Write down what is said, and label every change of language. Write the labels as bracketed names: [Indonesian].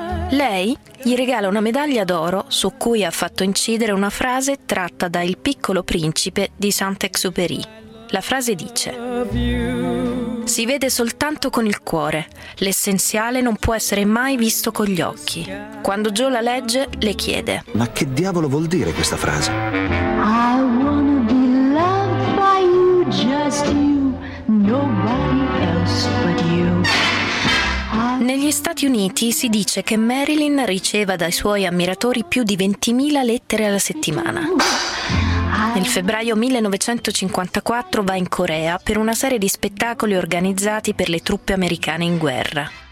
[Italian] Lei gli regala una medaglia d'oro su cui ha fatto incidere una frase tratta da Il piccolo principe di Saint-Exupéry. La frase dice: si vede soltanto con il cuore, l'essenziale non può essere mai visto con gli occhi. Quando Joe la legge, le chiede: ma che diavolo vuol dire questa frase? [English] I wanna be loved by you, just you, nobody else but you. [Italian] Negli Stati Uniti si dice che Marilyn riceva dai suoi ammiratori più di 20.000 lettere alla settimana. Nel febbraio 1954 va in Corea per una serie di spettacoli organizzati per le truppe americane in guerra.